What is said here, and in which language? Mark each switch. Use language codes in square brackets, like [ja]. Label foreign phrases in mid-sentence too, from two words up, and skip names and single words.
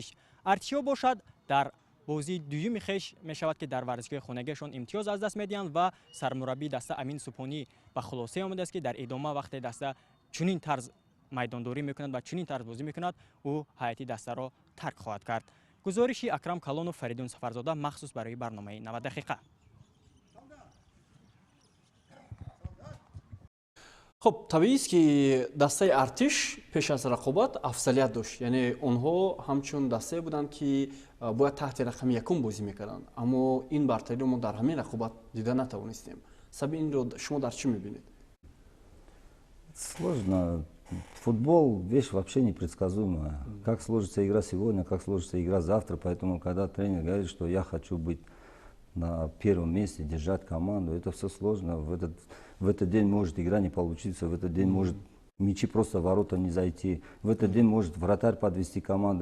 [tg] Артишиҳо бошад дар бозии дуюми хеш мешавад, ки дар варзишгоҳи хонагиашон имтиёз аз даст медиҳанд ва сармураббии даста Амин Субҳонӣ ба хулоса омадааст, ки дар идома вақте даста чунин тарз майдондорӣ мекунад ва чунин тарз бозӣ мекунад, ӯ ҳайати дастаро тарк хоҳад кард. гузориши Акрам Калонов, Фаридун Сафарзода махсус барои барномаи 90 дақиқа. خب طبیعی است که دسته ارتش پیش از رقابت افضلیت داشت، یعنی آنها همچون دسته بودند که باید تحت رقم یکم بازی میکردند، اما این برتری رو ما در همین رقابت دیده نتوانستیم. سبب این رو شما در چی میبینید؟ [ru] Сложно. Футбол вещь вообще непредсказуемая. Как сложится игра сегодня, как сложится игра завтра. Поэтому, когда тренер говорит, что я хочу быть на первом месте, держать команду, это все сложно. В этот день может игра не получиться, в этот день может мячи просто в ворота не зайти, в этот день может вратарь подвести команду.